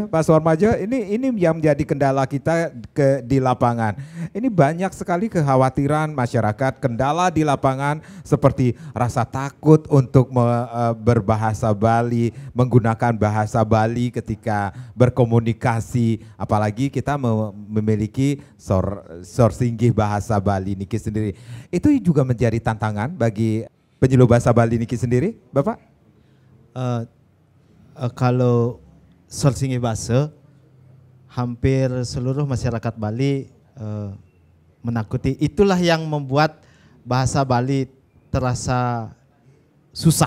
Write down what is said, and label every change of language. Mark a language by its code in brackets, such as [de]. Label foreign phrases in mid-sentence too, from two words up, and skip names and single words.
[id] Pak Suarmaja, ini yang menjadi kendala kita di lapangan. Ini banyak sekali kekhawatiran masyarakat, kendala di lapangan seperti rasa takut untuk berbahasa Bali, menggunakan bahasa Bali ketika berkomunikasi, apalagi kita memiliki sorsinggih bahasa Bali niki sendiri. Itu juga menjadi tantangan bagi penyuluh bahasa Bali niki sendiri, Bapak? Kalau sorsinggih bahasa, hampir seluruh masyarakat Bali menakuti. Itulah yang membuat bahasa Bali terasa susah.